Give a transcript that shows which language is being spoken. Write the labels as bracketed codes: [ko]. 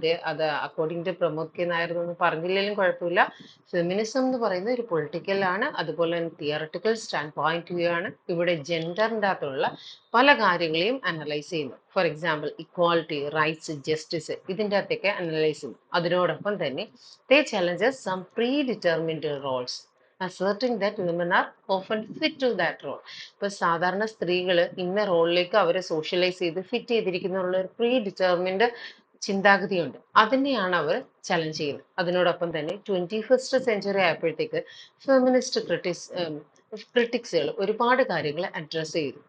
[ml] അത് according to Pramod K Nair എന്നൊന്നും പറഞ്ഞില്ലെങ്കിലും കുഴപ്പമില്ല. ഫെമിനിസം എന്ന് പറയുന്നത് ഒരു പൊളിറ്റിക്കൽ ആണ്, അതുപോലെ തന്നെ തിയറട്ടിക്കൽ സ്റ്റാൻഡ് പോയിന്റ് വ്യൂ ആണ്. ഇവിടെ ജെൻഡറിൻ്റെ അകത്തുള്ള പല കാര്യങ്ങളെയും അനലൈസ് ചെയ്യുന്നു. For example equality, rights, justice, ഇതിൻ്റെ അകത്തൊക്കെ അനലൈസ് ചെയ്യുന്നു. അതിനോടൊപ്പം തന്നെ [en] They challenges some predetermined roles, asserting that women are often fit to that role. [ml] ഇപ്പൊ സാധാരണ സ്ത്രീകൾ ഇന്ന റോളിലേക്ക് അവരെ സോഷ്യലൈസ് ചെയ്ത് ഫിറ്റ് ചെയ്തിരിക്കുന്നുള്ള ഒരു പ്രീ ഡിറ്റർമിൻഡ് ചിന്താഗതിയുണ്ട്. അതിനെയാണ് അവർ ചലഞ്ച് ചെയ്യുന്നത്. അതിനോടൊപ്പം തന്നെ 21st സെഞ്ചുറി ആയപ്പോഴത്തേക്ക് ഫെമിനിസ്റ്റ് ക്രിട്ടിക്സുകൾ ഒരുപാട് കാര്യങ്ങൾ അഡ്രസ്സ് ചെയ്തു.